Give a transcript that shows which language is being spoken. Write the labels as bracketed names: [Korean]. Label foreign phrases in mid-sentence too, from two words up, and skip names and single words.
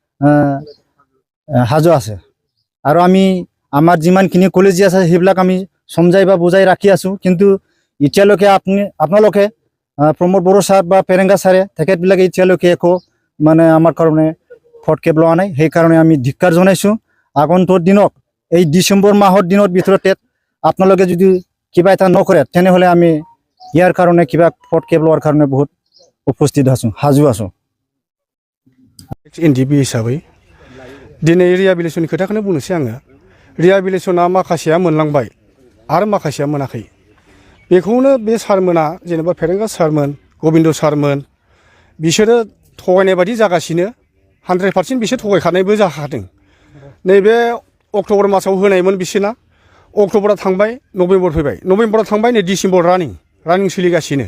[Assamese] সাজু আছে আৰু আমি আমাৰ যিমানখিনি কলেজী আছে সেইবিলাক আমি সমজাই বা বুজাই ৰাখি আছোঁ কিন্তু এতিয়ালৈকে আপোনালোকে প্ৰমোদ বড়ো ছাৰ বা ফেৰেংগা ছাৰে তেখেতবিলাকে এতিয়ালৈকে একো মানে আমাৰ কাৰণে পদক্ষেপ লোৱা নাই সেইকাৰণে আমি ধিক্কাৰ জনাইছোঁ আগন্তুক দিনত এই ডিচেম্বৰ মাহৰ দিনৰ ভিতৰতে আপোনালোকে যদি কিবা এটা নকৰে তেনেহ'লে আমি ইয়াৰ কাৰণে কিবা পদক্ষেপ লোৱাৰ কাৰণে বহুত উপস্থিত আছোঁ সাজু আছোঁ [Bodo] NDP हिसाबै दिनै रिहेबिलिटेसननि खोथाखौनो बुंनोसै आङो रिहेबिलिटेसना माखासेया मोनलांबाय आरो माखासेया मोनाखै बेखौनो बे सारमोना जेनेबा फेरेंगा सारमोन गबिन्द सारमोन बिसोरो थगायनाय बायदि जागासिनो 100% बिसोर थगायखानायबो जाखादों नैबे अक्ट'बर मासाव होनायमोन बिसोरना अक्ट'बरा थांबाय नभेम्बर फैबाय नभेम्बरा थांबाय नै डिसेम्बर रानिं सोलिगासिनो